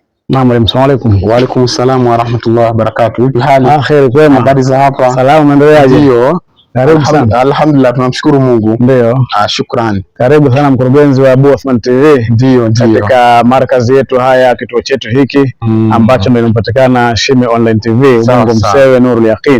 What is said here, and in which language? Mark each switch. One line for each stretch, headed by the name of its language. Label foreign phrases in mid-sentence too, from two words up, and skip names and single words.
Arabic: نعم، السلام عليكم. وعليكم السلام ورحمة الله وبركاته.
Swahili: Hali khair, kwema? Habari za hapa? Salamu, unaendeleaje? Ndio. Karibu sana. Alhamdulillah, tunamshukuru Mungu. Ndio. Shukrani. Karibu sana mkurugenzi wa Abu Othman TV. Ndio. Katika markazi yetu haya, kituo chetu hiki ambacho ndio inapatikana Shime Online TV, Ubungo Msewe, Nurul Yaqin.